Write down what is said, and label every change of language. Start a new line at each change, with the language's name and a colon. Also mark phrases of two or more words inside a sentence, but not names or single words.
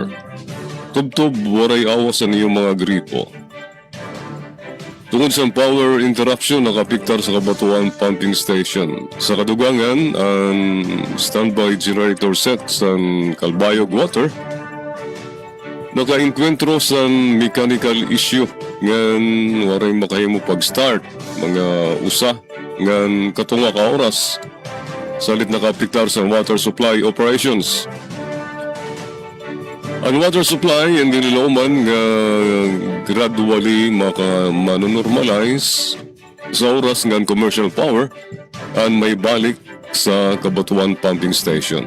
Waray: Tubtob waray awas sa niyong mga gripo. Tungod sa
English: power interruption
Waray: nakapiktar sa Kabatuan Pumping Station. Sa kadugangan ang
English: standby generator set
Waray: sa Calbayog Water naka-enkwentro sa
English: mechanical issue
Waray: ngan waray makahimo pag-start mga usa ngan katunga ka oras salit nakapiktar sa
English: water supply operations.
Waray: Ang
English: water supply
Waray: ang ginilauman nga gradually manonormalize sa oras ngan
English: commercial power
Waray: ang may balik sa Kabatuan Pumping Station.